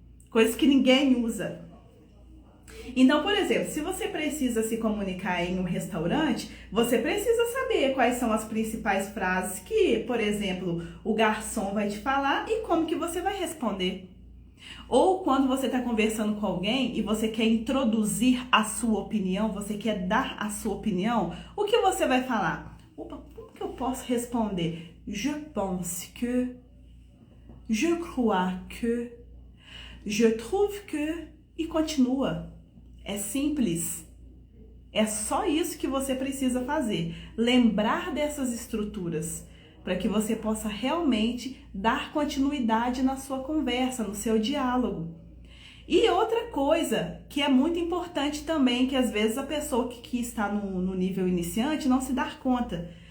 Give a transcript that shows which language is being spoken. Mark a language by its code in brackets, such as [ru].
[pt] Coisas que ninguém usa. Então, por exemplo, se você precisa se comunicar em um restaurante, você precisa saber quais são as principais frases que, por exemplo, o garçom vai te falar e como que você vai responder. Ou quando você está conversando com alguém e você quer introduzir a sua opinião, você quer dar a sua opinião, o que você vai falar? Opa, como que eu posso responder? [fr] Je pense que, je crois que, je trouve que, [pt] e continua. É simples. É só isso que você precisa fazer. Lembrar dessas estruturas para que você possa realmente dar continuidade na sua conversa, no seu diálogo. E outra coisa que é muito importante também, que às vezes a pessoa que está no nível iniciante não se dá conta.